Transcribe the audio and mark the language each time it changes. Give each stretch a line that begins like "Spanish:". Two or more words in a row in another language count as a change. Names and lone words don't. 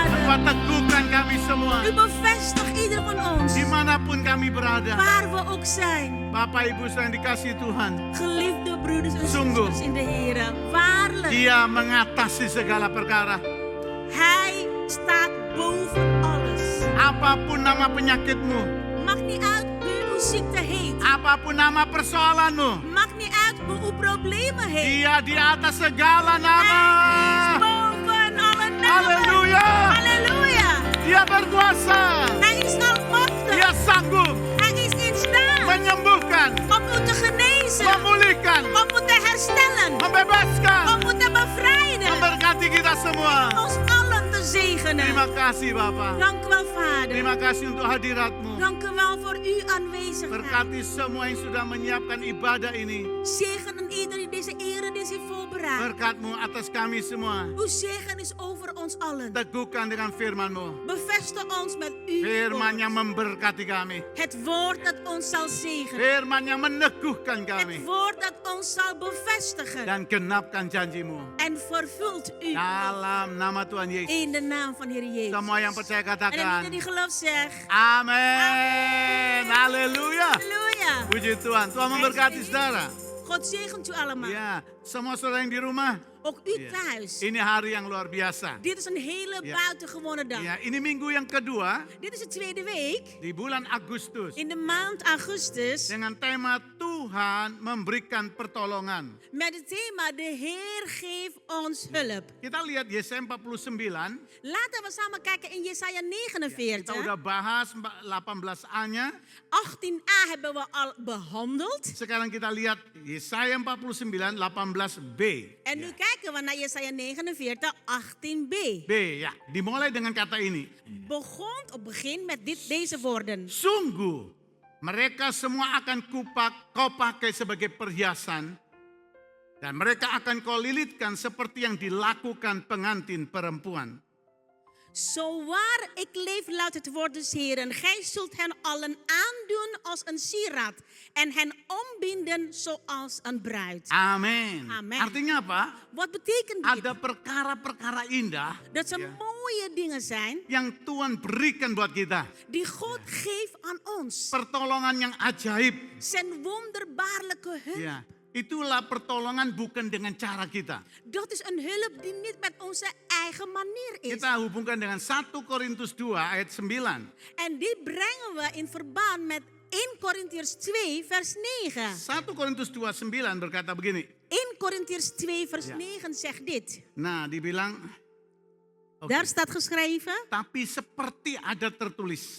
Indonesian: Bapa, teguhkan kami semua.
Dutch: U bevestigt ieder van ons.
Indonesian: Dimanapun kami berada.
Dutch: Waar we ook zijn.
Indonesian: Bapak Ibu yang dikasihi Tuhan.
Dutch: Geliefde broeders en
Indonesian: Sungguh.
Dutch: zusters in de Heer. Waarlijk.
Indonesian: Dia mengatasi segala perkara.
Dutch: Hij staat boven alles.
Indonesian: Apapun nama penyakitmu.
Dutch: Maakt niet uit hoe uw ziekte heet.
Indonesian: Apapun nama persoalanmu.
Dutch: Maakt niet uit hoe uw problemen heet.
Indonesian: Dia di atas segala
Dutch: Hij is
Indonesian: nama.
Dutch: boven alle namen.
Indonesian: Halleluja.
Dutch: Halleluja.
Indonesian: Dia berkuasa.
Dutch: Hij is almachtig.
Indonesian: Dia sanggup
Dutch: Hij is in staat
Indonesian: menyembuhkan,
Dutch: om u te genezen.
Indonesian: memulihkan,
Dutch: Om u te herstellen.
Indonesian: membebaskan,
Dutch: Om u te bevrijden.
Indonesian: memberkati kita semua.
Dutch: Ons allen te zegenen.
Indonesian: Terima kasih Bapak.
Dutch: Dank u wel, Vader.
Indonesian: Terima kasih untuk hadiratmu.
Dutch: Dank u wel voor uw aanwezigheid.
Indonesian: Berkati semua yang sudah menyiapkan ibadah ini.
Dutch: Zegen aan ieder die deze eredienst heeft voorbereid.
Indonesian: Berkatmu atas kami semua.
Dutch: Uw zegen is over ons allen.
Indonesian: Teguhkan dengan firman-Mu.
Dutch: Bevestig ons met uw
Indonesian: Firman yang
Dutch: woord.
Indonesian: memberkati kami.
Dutch: Het woord dat ons zal zegenen.
Indonesian: Firman yang meneguhkan
Dutch: Het
Indonesian: kami.
Dutch: woord dat ons zal bevestigen.
Indonesian: Dan genapkan janji-Mu.
Dutch: En vervult u
Indonesian: Dalam nama Tuhan Yesus.
Dutch: in de naam van Heer Jezus.
Indonesian: Semua yang percaya
Dutch: En
Indonesian: katakan.
Dutch: ieder die gelooft zegt.
Indonesian: Amin. Haleluya.
Dutch: Halleluja.
Indonesian: Puji Tuhan. Tuhan memberkati saudara.
Dutch: God zegent u allemaal.
Indonesian: Ya, semua saudara yang di rumah.
Dutch: Ook u
Indonesian: Ya.
Dutch: thuis.
Indonesian: Ini hari yang luar biasa.
Dutch: Dit is een hele Ja. buitengewone dag.
Indonesian: Ya, ini minggu yang kedua
Dutch: Dit is de tweede week
Indonesian: di bulan Agustus
Dutch: in de maand augustus
Indonesian: dengan tema Tuhan memberikan pertolongan.
Dutch: met het thema de Heer geeft ons hulp.
Indonesian: Kita lihat Yesaya 49.
Dutch: Laten we samen kijken in Jesaja
Indonesian: Kita
Dutch: 49.
Indonesian: udah bahas 18a-nya.
Dutch: 18a hebben we al behandeld.
Indonesian: Sekarang kita lihat Yesaya 49 18b.
Dutch: En nu kijken we naar Jesaja 49, 18b.
Indonesian: B ya, dimulai dengan kata ini.
Dutch: Begin met deze woorden.
Indonesian: Sungguh mereka semua akan kau pakai sebagai perhiasan dan mereka akan kau lilitkan seperti yang dilakukan pengantin perempuan.
Dutch: Zo waar ik leef, luidt het woord des Heeren. Gij zult hen allen aandoen als een sieraad en hen ombinden zoals een bruid.
Indonesian: Amin.
Dutch: Amen.
Indonesian: Artinya apa?
Dutch: Wat betekent dit?
Indonesian: Ada perkara-perkara indah
Dutch: Dat ze Ja. mooie dingen zijn
Indonesian: yang Tuhan berikan buat kita.
Dutch: die God geeft aan ons.
Indonesian: Pertolongan yang ajaib.
Dutch: Zijn wonderbaarlijke hulp.
Indonesian: Ya, itulah pertolongan bukan dengan cara kita.
Dutch: Dat is een hulp die niet met onze eigen manier is.
Indonesian: Kita hubungkan dengan 1 Korintus 2 ayat 9.
Dutch: En die brengen we in verband met 1 Korintiërs 2 vers 9.
Indonesian: 1 Korintus 2:9 berkata begini.
Dutch: 1 Korintiërs 2 vers Ja. 9 zegt dit.
Indonesian: Nah, dibilang oke,
Dutch: Daar staat geschreven,
Indonesian: tapi seperti ada tertulis.